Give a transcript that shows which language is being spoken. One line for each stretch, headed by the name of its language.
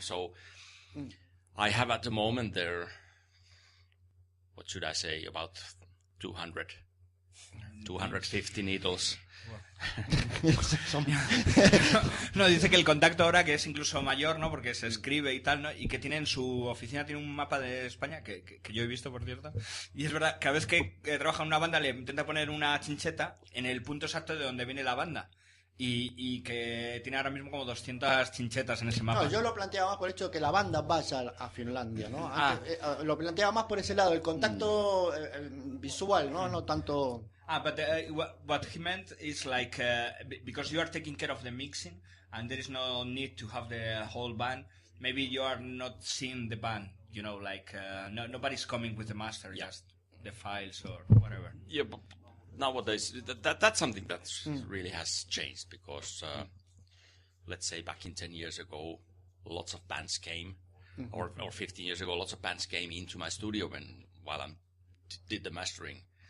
English: So I have at the moment there, what should I say, about 250 needles.
Spanish: No, dice que el contacto ahora que es incluso mayor, ¿no? Porque se escribe y tal, ¿no? Y que tiene en su oficina tiene un mapa de España que yo he visto, por cierto. Y es verdad, cada vez que trabaja en una banda le intenta poner una chincheta en el punto exacto de donde viene la banda. Y que tiene ahora mismo como 200 chinchetas en ese mapa. No, yo lo planteaba más por el hecho de que la banda vaya a Finlandia, ¿no? Antes, lo planteaba más por ese lado, el contacto visual, ¿no? No tanto...
English: But what he meant is because you are taking care of the mixing and there is no need to have the whole band, maybe you are not seeing the band, nobody's coming with the master, just the files or whatever. Yeah, but nowadays that's something that really has changed, because let's say back in 10 years ago, lots of bands came, or 15 years ago, lots of bands came into my studio while I did the mastering.